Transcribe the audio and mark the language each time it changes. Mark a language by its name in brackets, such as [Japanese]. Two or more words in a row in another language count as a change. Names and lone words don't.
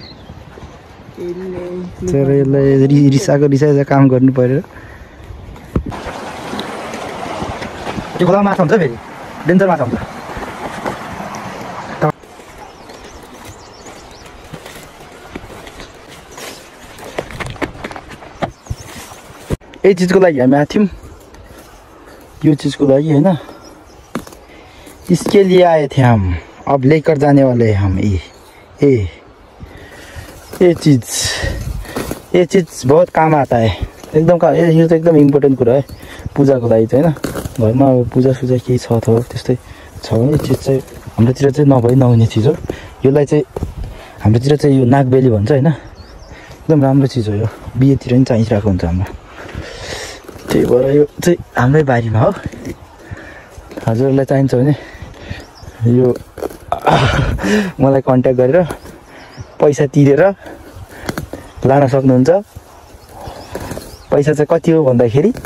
[Nepali] तर यसलाई रिसाएको काम गर्नु पऱ्यो त्यो खोलामा माछा हुन्छ फेरि डेन्जर माछा हुन्छ यही चिजको लागि हामी आएको थियौँ यो चिजको लागि होइन [Hindi] इसके लिए आए थे हम अब लेकर जाने वाले हैं हम ये चीज़ बहुत काम आता है [Nepali] एकदम यो त एकदम इम्पोर्टेन्ट कुरा है पूजाको लागि चाहिँ होइन घरमा अब पूजा केही छ त्यस्तै छ भने चिज चाहिँ हाम्रोतिर चाहिँ नहुने चिज हो यसलाई चाहिँ हाम्रोतिर चाहिँ यो नागबेली भन्छ होइन एकदम राम्रो चिज हो यो बिहेतिर पनि चाहिरहेको हुन्छ हाम्रो त्यही भएर यो चाहिँ हाम्रै बारीमा हो हजुरहरूलाई चाहिन्छ भने यो मलाई कन्ट्याक्ट गरेर पैसा तिरेर लान सक्नुहुन्छ पैसा चाहिँ कति हो भन्दाखेरि